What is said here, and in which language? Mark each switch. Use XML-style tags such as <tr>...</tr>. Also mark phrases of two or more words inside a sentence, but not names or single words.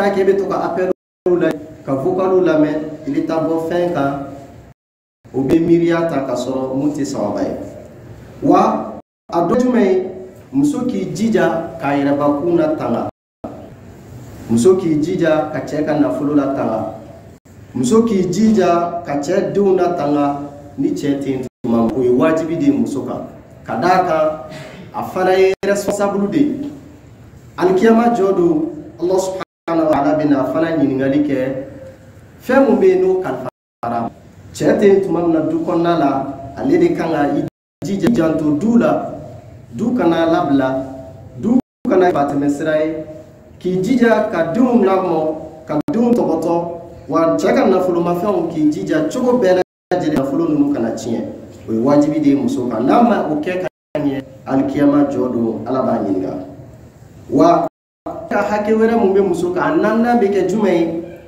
<bm>ta kɛ i bɛ to ka appelw la ka vocalw lamɛn i bɛ taa bɔ fɛn kan o bɛ miiriya ta ka sɔrɔ mun tɛ sababa ye wa a dɔ jumɛn ye muso k'i jija k'a yɛrɛbakun na tanga muso k'i jija ka cɛ ka nafolo la tanga muso k'i jija ka cɛ denw na tanga ni cɛ tɛ tuma o ye wajibi de muso kan ka d'a kan a fana ye responsable de alikiyama jɔ don</bm> <ar>الله سبحانه وتعالى</ar> <bm>bɛna a fana ɲininkali kɛ fɛn mun bɛ yen n'o kalifara cɛ tɛ tuma min na du kɔnɔna la ale de kan ka i jija janto du la du kana labila du kana batɛmɛ sira ye k'i jija ka denw lamɔ ka denw tɔbɔtɔ wa cɛ ka nafolomafɛnw k'i jija cogo bɛɛ lajɛlen nafolo ninnu kana tiɲɛ o ye wajibi de ye muso kan n'a ma o kɛ ka ɲɛ alikiyama jɔ don ala b'a ɲininka wa ka hakɛ wɛrɛ mun bɛ muso kan a naaninan bɛ kɛ jumɛn ye</bm>